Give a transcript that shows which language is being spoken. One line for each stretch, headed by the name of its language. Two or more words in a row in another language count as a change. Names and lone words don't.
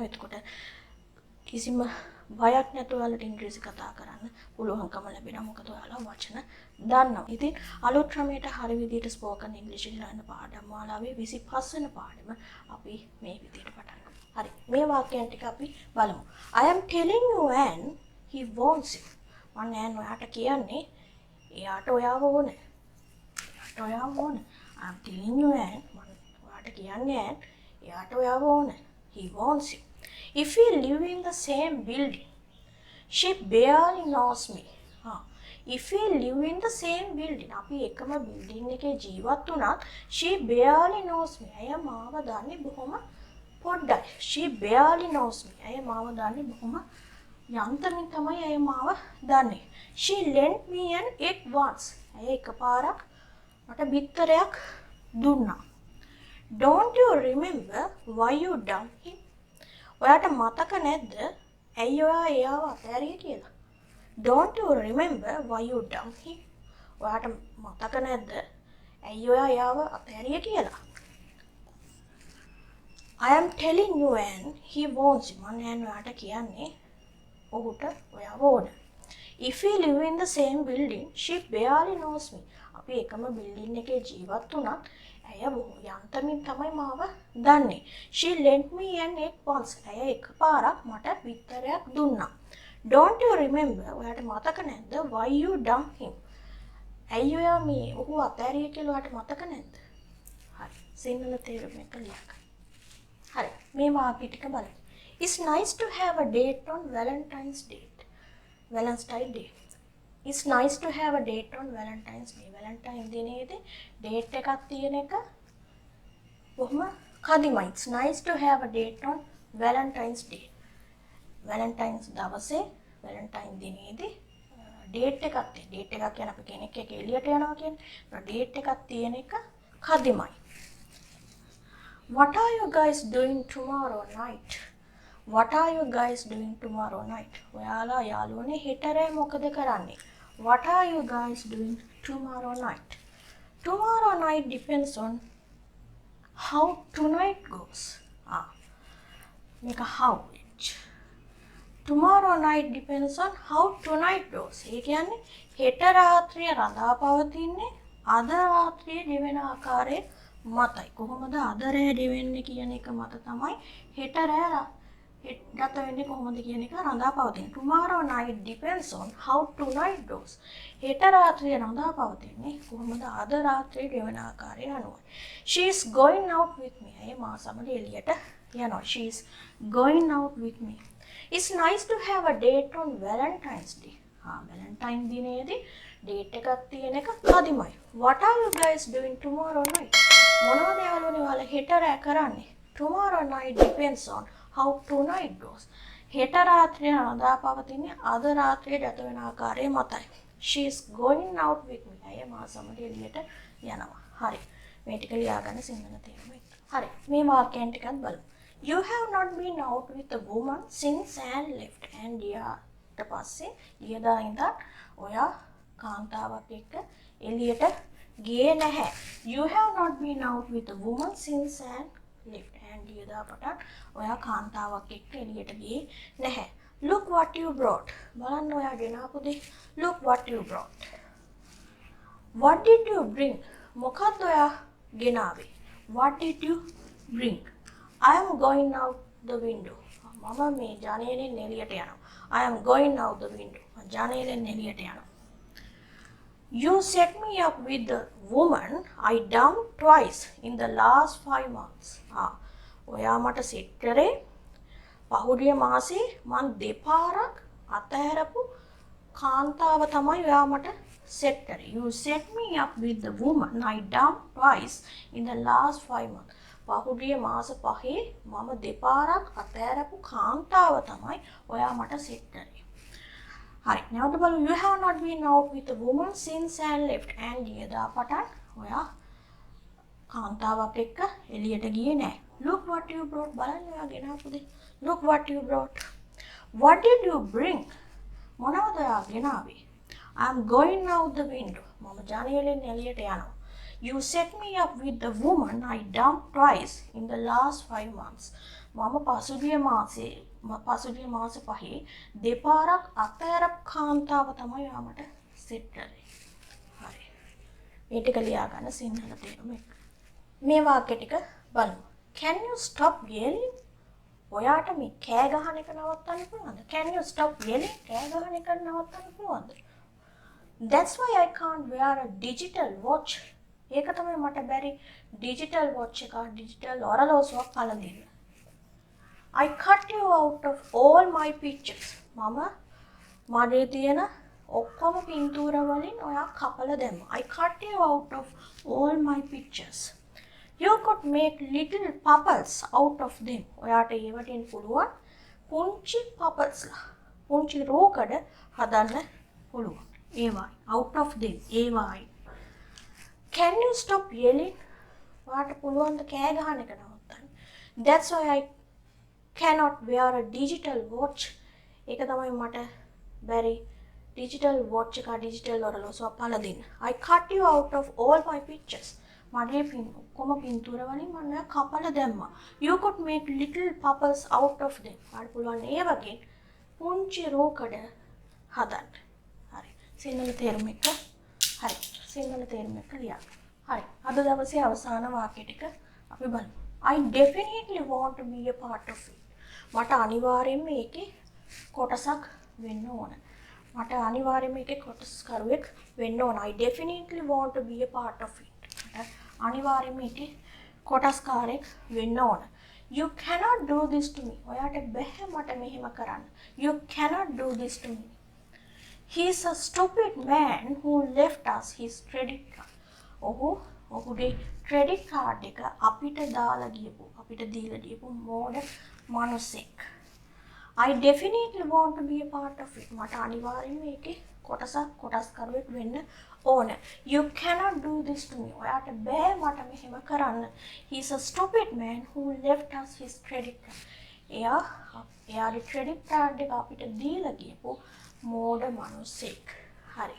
Sinhala: එතකොට කිසිම බයක් නැතුව ඔයාලට ඉංග්‍රීසි කතා කරන්න පුළුවන්කම ලැබෙනවා. මොකද ඔයාලා වචන දන්නවා. ඉතින් අලුත් ක්‍රමයට හරි විදිහට ස්පෝකන් ඉංග්‍රීසි ඉගෙන පාඩම් මාලාවේ 25 වෙනි පාඩම අපි මේ විදිහට පටන් ගමු. හරි. මේ වාක්‍යයන් ටික අපි බලමු.
English: I am telling you and he wants you.
Sinhala: මම නෑ ඔයාට කියන්නේ එයාට ඔයාව ඕනේ. එයාට ඔයාව ඕනේ.
English: I am telling you and
Sinhala: මම ඔයාට කියන්නේ and එයාට ඔයාව ඕනේ.
English: He wants you. If we live in the same building, she barely knows me. If we live in the same building,
Sinhala: අපි එකම building එකේ ජීවත් වුණත්
English: she barely knows me.
Sinhala: අය මාව දන්නේ බොහොම පොඩ්ඩයි.
English: She barely knows me.
Sinhala: අය මාව දන්නේ බොහොම යන්තමින් තමයි අය මාව දන්නේ.
English: She lent me an egg once.
Sinhala: අය එකපාරක් මට බිත්තරයක් දුන්නා.
English: Don't you remember why you dumped him?
Sinhala: ඔයාට මතක නැද්ද ඇයි ඔයා එයාව අතෑරියේ කියලා?
English: Don't you remember why you dumped him?
Sinhala: ඔයාට මතක නැද්ද ඇයි ඔයා එයාව අතෑරියේ කියලා?
English: I am telling you and he wants you.
Sinhala: මම ඔයාට කියන්නේ ඔහුට ඔයාව ඕන.
English: If we live in the same building, she barely knows me.
Sinhala: අපි එකම බිල්ඩින් එකේ ජීවත් වුණත් ඇය යන්තමින් තමයි මාව දන්නේ.
English: She lent me an egg once.
Sinhala: ඇය එකපාරක් මට බිත්තරයක් දුන්නා.
English: Don't you remember?
Sinhala: ඔයාට මතක නැද්ද
English: why you dumped him?
Sinhala: ඇයි ඔයා මේ ඔහු අතෑරියේ කියලා ඔයාට මතක නැද්ද? හරි. සිංහල තේරුම එක ලියන්න. හරි. මේ වාක්‍ය ටික බලන්න.
English: It's nice to have a date on Valentine's Day. Valentine's Day. It's nice to have a date on Valentine's Day.
Sinhala: Valentine දිනේදී date එකක් තියෙන එක බොහොම කදිමයි. It's nice to have a date on Valentine's Day. Valentine's දවසේ Valentine දිනේදී date එකක් තියෙන. date එකක් කියන අපි කෙනෙක් එක්ක එළියට යනවා කියන්නේ. date එකක් තියෙන එක කදිමයි.
English: What are you guys doing tomorrow night? What are you guys doing tomorrow night?
Sinhala: ඔයාලා යාළුවනේ හෙටරේ මොකද කරන්නේ?
English: What are you guys doing tomorrow night? Tomorrow night depends on how tonight goes. Make a how which. Tomorrow night depends on how tonight goes.
Sinhala: ඒ කියන්නේ හෙට රාත්‍රිය රඳා පවතින්නේ අද රාත්‍රියේ දෙවෙන ආකාරයේ මතයි. කොහොමද අද රෑ දෙවෙන්නේ කියන එක මත තමයි හෙට රෑ ගත වෙන්නේ කොහොමද කියන එක රඳා පවතින.
English: Tomorrow night depends on how tonight goes.
Sinhala: හෙට රාත්‍රිය රඳා පවතින්නේ කොහොමද අද රාත්‍රියේ දෙවන ආකාරය අනුව.
English: She is going out with me.
Sinhala: අය මා සමග එළියට යනවා.
English: She is going out with me. It's nice to have a date on Valentine's Day.
Sinhala: Valentine දිනේදී date එකක් තියෙන එක කදිමයි.
English: What are you guys doing tomorrow night?
Sinhala: මොනවද යාළුවනේ ඔයාලා හෙට රෑ කරන්නේ?
English: Tomorrow night depends on how tonight goes.
Sinhala: හෙට රාත්‍රිය රඳා පවතින්නේ අද රාත්‍රියේ ගත වෙන ආකාරය මතයි.
English: She is going out with me.
Sinhala: අය මා සමග එළියට යනවා. හරි. මේ ටික ලියා ගන්න සිංහල තේරුම එක්ක. හරි. මේ වාක්‍යයන් ටිකත් බලමු.
English: You have not been out with a woman since Anne left.
Sinhala: And ඊට පස්සේ ඊයදා ඉඳන් ඔයා කාන්තාවක් එක්ක එළියට ගියේ නැහැ.
English: You have not been out with a woman since Anne left.
Sinhala: ඇන්ඩිය දාපටන් ඔයා කාන්තාවක් එක්ක එළියට ගියේ නැහැ.
English: Look what you brought.
Sinhala: බලන්න ඔයා ගෙනාපු දේ.
English: Look what you brought. What did you bring?
Sinhala: මොකක්ද ඔයා ගෙනාවේ?
English: What did you bring? I am going out the window.
Sinhala: මම මේ ජනේලෙන් එළියට යනවා.
English: I am going out the window.
Sinhala: ජනේලෙන් එළියට යනවා.
English: You set me up with the woman I dumped twice in the last 5 months.
Sinhala: ඔයා මට සෙට් කරේ පහුගිය මාසේ මං දෙපාරක් අතහැරපු කාන්තාව තමයි ඔයා මට සෙට් කරේ.
English: You set me up with the woman I dumped twice in the last 5 months.
Sinhala: පහුගිය මාස පහේ මම දෙපාරක් අතහැරපු කාන්තාව තමයි ඔයා මට සෙට් කරේ. හරි. නැවත බලමු.
English: You have not been out with a woman since and left.
Sinhala: ඇන්ඩිය දාපටන් ඔයා කාන්තාවක් එක්ක එළියට ගියේ නැහැ.
English: Look what you brought. බලන්න ඔයා ගෙනාපු දේ. Look what you brought. What did you bring?
Sinhala: මොනවද ඔයා ගෙනාවේ?
English: I'm going out the window.
Sinhala: මම ජනේලෙන් එළියට යනවා.
English: You set me up with the woman I dumped twice in the last 5 months.
Sinhala: මම පසුගිය මාස පහේ දෙපාරක් අතහැරපු කාන්තාව තමයි ඔයා මට සෙට් කරේ. හරි. මේ ටික ලියා ගන්න සිංහල තේරුම එක්ක. මේ වාක්‍ය ටික බලමු.
English: Can you stop yelling?
Sinhala: ඔයාට මේ කෑ ගහන එක නවත්තන්න පුළුවන්ද?
English: Can you stop yelling?
Sinhala: කෑ ගහන එක නවත්තන්න පුළුවන්ද?
English: That's why I can't wear a digital watch.
Sinhala: ඒක තමයි මට බැරි
English: digital watch
Sinhala: එක digital ඔරලෝසුවක් පළඳින්න.
English: I cut you out of all my pictures.
Sinhala: මම මගේ තියෙන ඔක්කොම පින්තූර වලින් ඔයා කපලා දැම්මා.
English: I cut you out of all my pictures. You could make little puppets out of them.
Sinhala: ඔයාට ඒවටින් පුළුවන් පුංචි puppets ලා. පුංචි රෝකඩ හදන්න පුළුවන්.
English: ඒවයි out of them. ඒවයි. Can you stop yelling?
Sinhala: ඔයාට පුළුවන් ද කෑ ගහන එක නවත්තන්න?
English: That's why I cannot wear a digital watch.
Sinhala: ඒක තමයි මට බැරි
English: digital watch
Sinhala: එක digital ඔරලෝසුවක් පළඳින්න.
English: I cut you out of all my pictures.
Sinhala: මගේ ඔක්කොම පින්තූර වලින් මම කපලා දැම්මා.
English: You could make little puppets out of them.
Sinhala: ඔයාට පුළුවන් ඒ වගේ පුංචි රෝකඩ හදන්න. හරි. සිංහල තේරුම එක. හරි. සිංහල තේරුම එක ලියන්න. හරි. අද දවසේ අවසාන වාක්‍ය ටික අපි බලමු.
English: I definitely want to be a part of it.
Sinhala: මට අනිවාර්යයෙන්ම මේකේ කොටසක් වෙන්න ඕන. මට අනිවාර්යයෙන්ම මේකේ කොටස්කරුවෙක් වෙන්න ඕන.
English: I definitely want to be a part of it.
Sinhala: මට අනිවාර්යයෙන්ම මේකේ කොටස්කාරයෙක් වෙන්න ඕන.
English: You cannot do this to me.
Sinhala: ඔයාට බැහැ මට මෙහෙම කරන්න.
English: You cannot do this to me. He's a stupid man who left us his credit card.
Sinhala: ඔහුගේ
English: credit card
Sinhala: එක අපිට දාලා ගියපු අපිට දීලා ගියපු මෝඩ මිනිසෙක්.
English: I definitely want to be a part of it.
Sinhala: මට අනිවාර්යයෙන්ම මේකේ කොටස්කරුවෙක් වෙන්න ඕන.
English: You cannot do this to me.
Sinhala: ඔයාට බෑ මට මෙහෙම කරන්න.
English: He's a stupid man who left us his credit card.
Sinhala: එයාගේ
English: credit card
Sinhala: එක අපිට දීලා ගියපු මෝඩ මිනිසෙක්. හරි.